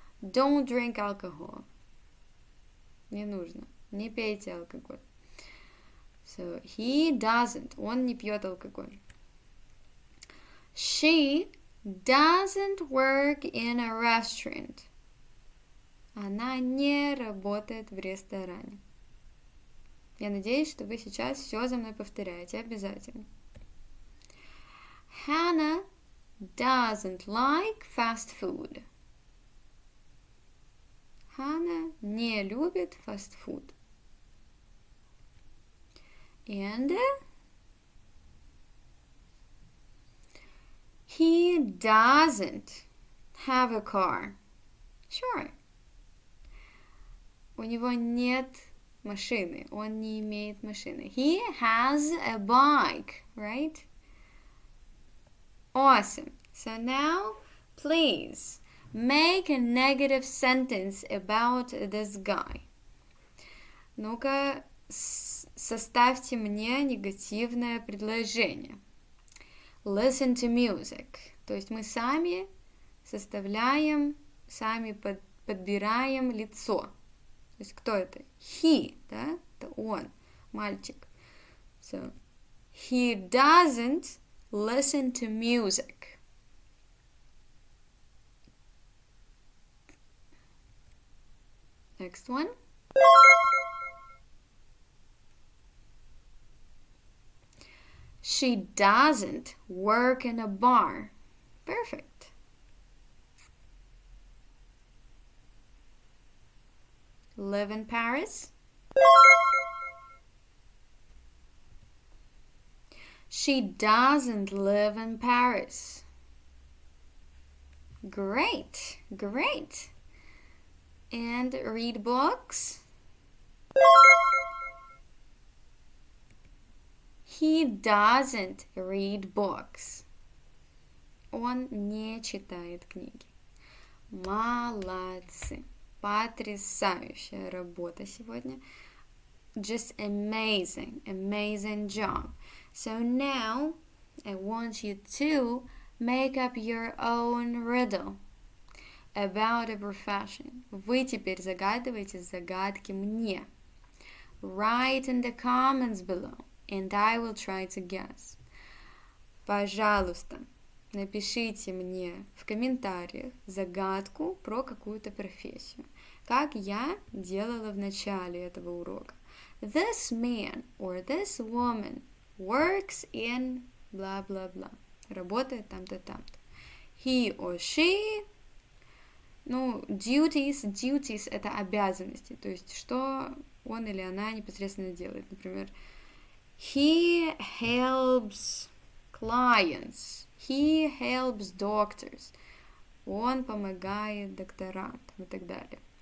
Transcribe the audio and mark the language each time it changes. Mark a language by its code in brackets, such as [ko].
[en] Don't drink alcohol. [ru] Не нужно. Не пейте алкоголь. [en] So, he doesn't. [ru] Он не пьет алкоголь. [en] She doesn't work in a restaurant. [ru] Она не работает в ресторане. Я надеюсь, что вы сейчас все за мной повторяете обязательно. [en] Hannah doesn't like fast food. [ru] Ханна не любит фастфуд. [en] And he doesn't have a car. Sure. [ru] У него нет машины. Он не имеет машины. [en] He has a bike, right? Awesome. So now, please make a negative sentence about this guy. [ru] Ну-ка, составьте мне негативное предложение. [en] Listen to music. [ru] То есть мы сами составляем, сами подбираем лицо. То есть кто это? He, да? Это он, мальчик. [en] So, he doesn't listen to music. Next one. She doesn't work in a bar. Perfect. Live in Paris. She doesn't live in Paris. Great, great. And read books. He doesn't read books. [ru] Он не читает книги. Молодцы. Потрясающая работа сегодня. [en] Just amazing, amazing job. So now I want you to make up your own riddle about a profession. [ru] Вы теперь загадываете загадки мне. [en] Write in the comments below, and I will try to guess. [ru] Пожалуйста, напишите мне в комментариях загадку про какую-то профессию, как я делала в начале этого урока. [en] This man or this woman works in blah-blah-blah. [ru] Работает там-то, там-то. [en] He or she [ru] Ну, duties это обязанности, то есть что он или она непосредственно делает. Например, [en] he helps clients, he helps doctors, [ru] он помогает докторам и так далее.